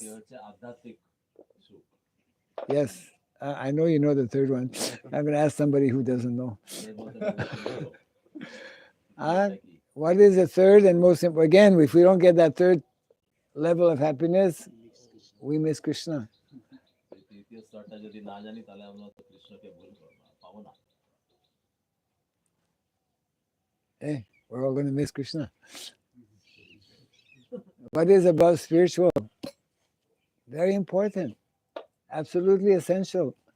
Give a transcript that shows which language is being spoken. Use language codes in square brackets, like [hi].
[bn] দ্বিতীয় হচ্ছে আধ্যাত্মিক সুখ। [en] Yes. I know you know the third one. I'm going to ask somebody who doesn't know. [bn] এর মধ্যে বলো, [en] And [bn] এটা কি? [en] what is the third and most important? Again, if we don't get that third level of happiness, we miss Krishna. [bn] এই তৃতীয় স্তরটা যদি না জানি তাহলে আমরা তো কৃষ্ণকে ভুল পাবো না। [en] Hey, we're all going to miss Krishna. What is above spiritual? Very important. Absolutely essential.